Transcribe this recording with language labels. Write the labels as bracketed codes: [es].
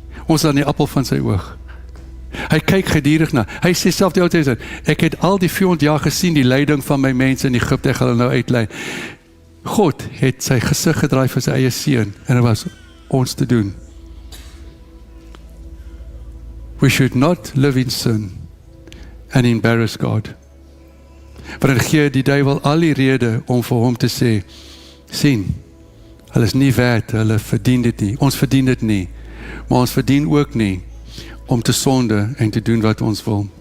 [af] Ons is aan die appel van sy oog. Hy kyk geduldig na. Hy sê self die Ou Testament, ek het al die 400 jaar gesien die lyding van my mense in Egipte, ek gaan hulle nou uitlei. God het sy gesig gedraai vir sy eie seun en dit was ons te doen. [en] We should not live in sin and embarrass God. [af] Want dit gee die duiwel al die rede om vir hom te sê, sien, hulle is nie werd, hulle verdien dit nie, ons verdien dit nie, maar ons verdien ook nie om te sonde en te doen wat ons wil.